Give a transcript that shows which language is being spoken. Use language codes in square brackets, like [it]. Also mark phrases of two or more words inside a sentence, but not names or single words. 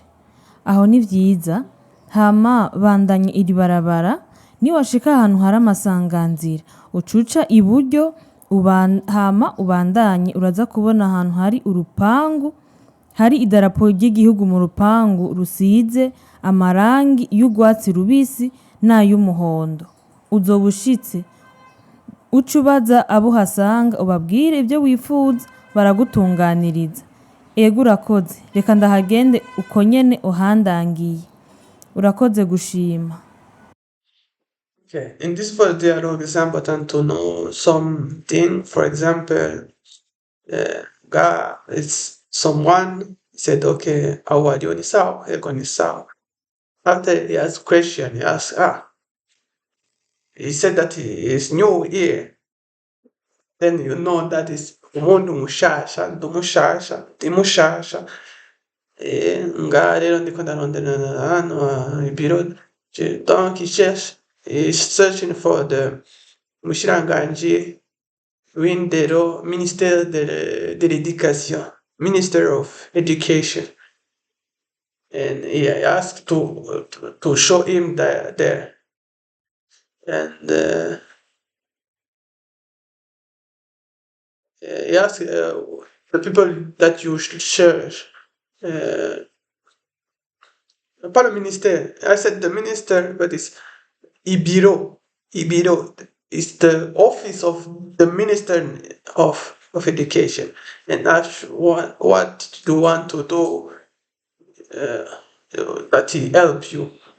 [rn] Aho ni vyiza, hama bandanye iri barabara, niwashika ahantu hari amasanganzira, ucuca iburyo, hama ubandanye uraza kubona ahantu hari urupangu, hari idarapo ry'igihugu mu rupangu rusize amarangi y'urwatsi rubisi n'ay'umuhondo. Uzoba ushitse, uce ubaza abo uhasanga ubabwire ivyo wifuza baragutunganiriza. Ego urakoze, reka ndahagende uko nyene uhandangiye. Urakoze gushima. [en] Okay. In this first dialogue, it's important to know something. For example, it's someone said, okay, how are you? [rn] Ni sawa, ego ni sawa. [en] After he asked question, he asked, he said that he is new here. Then you know that is [rn] umuntu mushasha, ndi mushasha. Ngaha rero ndiko ndarondera hano ibiro, donc [en] is searching for the [rn] mushikiranganji w'indero, [fr] Ministère de l'Éducation, [en] Minister of Education. And he asked to show him there. And he asked the people that you should search. [fr] Pas le ministère. [en] I said the minister, but it's Ibiro. Ibiro is the office of the Minister of Education. And that's what you want to do, that he helps you.